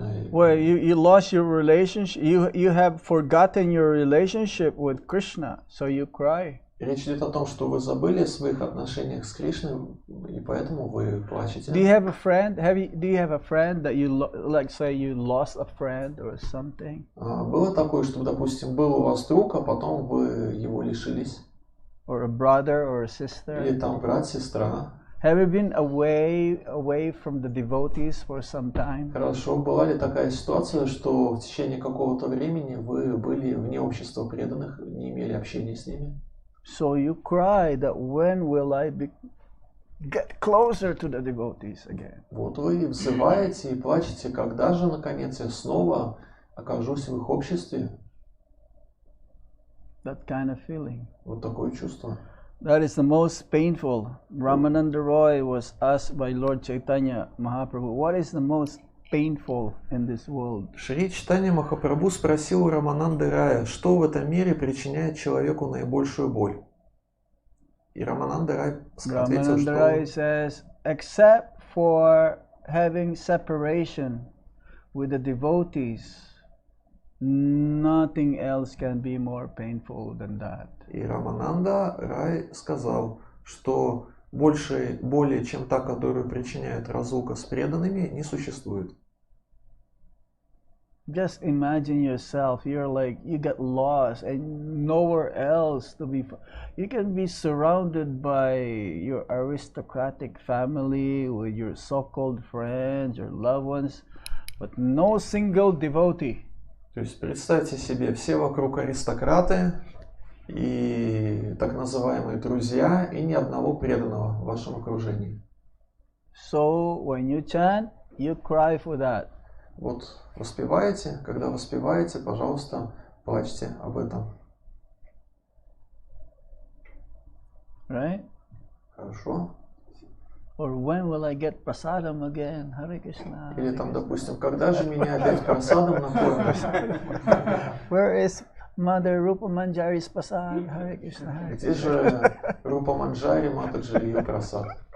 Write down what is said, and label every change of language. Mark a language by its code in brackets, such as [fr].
[en] Well, you lost your relationship. You have forgotten your relationship with Krishna, so you cry. [ru] Речь идет о том, что вы забыли о своих отношениях с Кришной, и поэтому вы плачете. [en] Do you have a friend? Do you have a friend that you like? Say you lost a friend or something. [ru] Было такое, что, допустим, был у вас друг, а потом вы его лишились? [en] Or a brother or a sister. [ru] Или там брат, сестра? [en] Have you been away from the devotees for some time? [ru] Хорошо. Была ли такая ситуация, что в течение какого-то времени вы были вне общества преданных, не имели общения с ними? [en] So you cry that when will I get closer to the devotees again? [ru] Вот вы взываете и плачете, когда же, наконец, я снова окажусь в их обществе? [en] That kind of feeling. [ru] Вот такое чувство. [en] That is the most painful. Ramananda Roy was asked by Lord Chaitanya Mahaprabhu, what is the most painful in this world? [ru] Шри Чайтанья Махапрабху спросил у Рамананды Рая, что в этом мире причиняет человеку наибольшую боль. И Рамананда Рай ответил, [en] Ramananda Rai says, except for having separation with the devotees, nothing else can be more painful than that. [ru] И Рамананда Рай сказал, что большей боли, чем та, которую причиняет разлука с преданными, не существует. [en] Just imagine yourself, you get lost and nowhere else to be. You can be surrounded by your aristocratic family, with your so-called friends, your loved ones, but no single devotee. [ru] То есть представьте себе, все вокруг аристократы и так называемые друзья, и ни одного преданного в вашем окружении. [en] So when you chant, you cry for that. [ru] Вот воспеваете, когда воспеваете, пожалуйста, плачьте об этом. [en] Right? [ru] Хорошо? [en] Or when will I get prasadam again? Hare Krishna. [ru] Или там, допустим, когда же меня опять просадом накормят? [en] Where is Mother Rupa Manjari's prasad? Hare Krishna. [ru] Где же Рупа Манджари, Матаджи, ее просад?